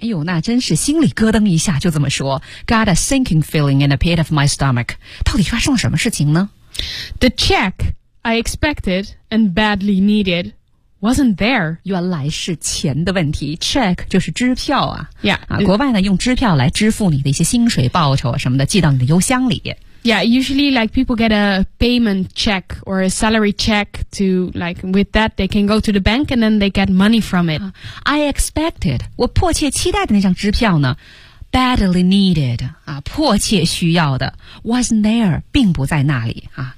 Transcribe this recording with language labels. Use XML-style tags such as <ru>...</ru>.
<zh>哎呦那真是心里咯噔一下就这么说。</zh> <en>Got a sinking feeling in the pit of my stomach.</en> <zh>到底发生了什么事情呢</zh> <en>?The check I expected and badly needed. Wasn't there?</en> <zh>原来是钱的问题。Check 就是支票啊。</zh> <en>Yeah.</en> <zh>啊，国外呢用支票来支付你的一些薪水、报酬什么的，寄到你的邮箱里。</zh> <en>Yeah, usually like people get a payment check or a salary check to like with that they can go to the bank and then they get money from it. I expected.</en> <zh>我迫切期待的那张支票呢 ？</zh> <en>Badly needed.</en> <zh>啊，迫切需要的。</zh> <en>Wasn't there?</en> <zh>并不在那里啊。</zh>